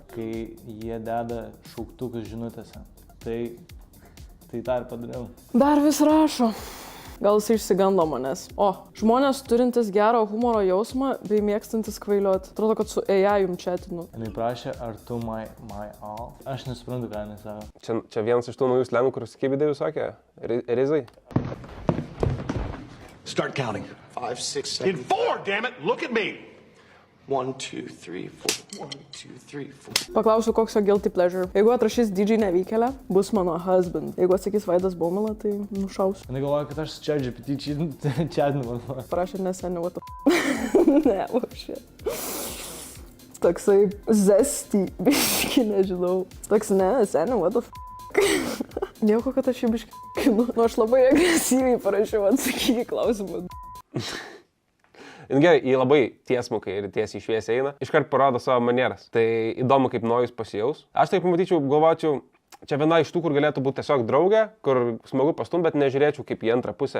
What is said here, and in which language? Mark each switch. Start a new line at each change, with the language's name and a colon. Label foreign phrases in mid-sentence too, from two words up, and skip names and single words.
Lithuanian: Kai jie deda šauktukus žinutėse, tai tą ir padariau. Dar vis rašo. Gal jis išsigando manęs. Žmonės turintis gerą humoro jausmą bei mėgstantis kvailioti. Atrodo, kad su AI chatinu. Jinai prašė, ar tu
English: my all?
Lithuanian: Aš nesuprantu, ką jinai sako. Čia vienas iš tų naujų slengų, kur skibidai sakė. Rizai.
English: Start counting. 5, 6, 7. In 4, damn it! Look at me! 1, 2, 3, 4. 1, 2, 3, 4.
Lithuanian: Paklausiu, koks jo
English: guilty pleasure.
Lithuanian: Jeigu atrašys DJ Nevykėlė, bus mano husband. Jeigu atsakys Vaidas Baumila, tai nušausiu. Jinai galvoja, kad aš su ChatGPT chatinu. Parašė neseniai,
English: what the f***.
Lithuanian: Ne, vapšė. Toksai zesty, biški, nežinau. Toks neseniai,
English: what the f***.
Lithuanian: Nieko, kad aš jį biški kinu. Aš labai agresyviai parašiau, atsakyk į klausimą. Gerai, jį labai tiesmukai ir tiesiai šviesiai eina, iškart parodo savo manieras. Tai įdomu, kaip Nojus pasijaus. Aš tai pamatyčiau, galvočiau, čia viena iš tų, kur galėtų būti tiesiog draugė, kur smagu pastum, bet nežiūrėčiau kaip į antrą pusę.